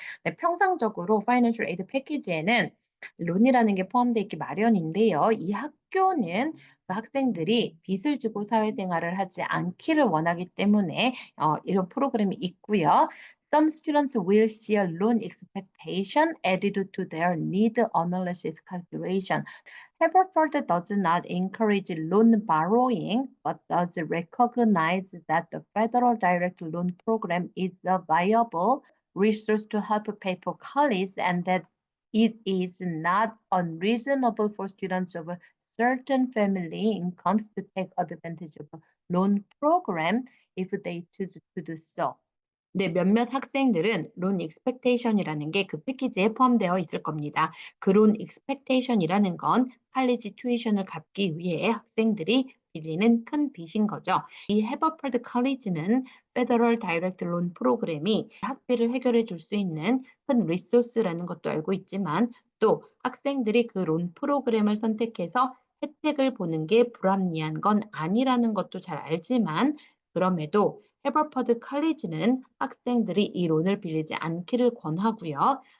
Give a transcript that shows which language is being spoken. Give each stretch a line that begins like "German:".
Korean: 네, 평상적으로 파이낸셜 에이드 패키지에는 론이라는 게 포함되어 있기 마련인데요. 이 학교는 그 학생들이 빚을 지고 사회생활을 하지 않기를 원하기 때문에 이런 프로그램이 있고요.
English: Some students will see a loan expectation added to their need analysis calculation. Haverford does not encourage loan borrowing, but does recognize that the Federal Direct Loan Program is a viable resource to help pay for college and that it is not unreasonable for students of certain family incomes to take advantage of a loan program if they choose to do so.
Korean: 네, 몇몇 학생들은 론 익스펙테이션이라는 게 그 패키지에 포함되어 있을 겁니다. 그 론 익스펙테이션이라는 건 칼리지 튜이션을 갚기 위해 학생들이 빌리는 큰 빚인 거죠. 이 해버퍼드 칼리지는 페더럴 다이렉트 론 프로그램이 학비를 해결해 줄 수 있는 큰 리소스라는 것도 알고 있지만 또 학생들이 그 론 프로그램을 선택해서 혜택을 보는 게 불합리한 건 아니라는 것도 잘 알지만 그럼에도 해버퍼드 칼리지는 학생들이 이 론을 빌리지 않기를 권하고요.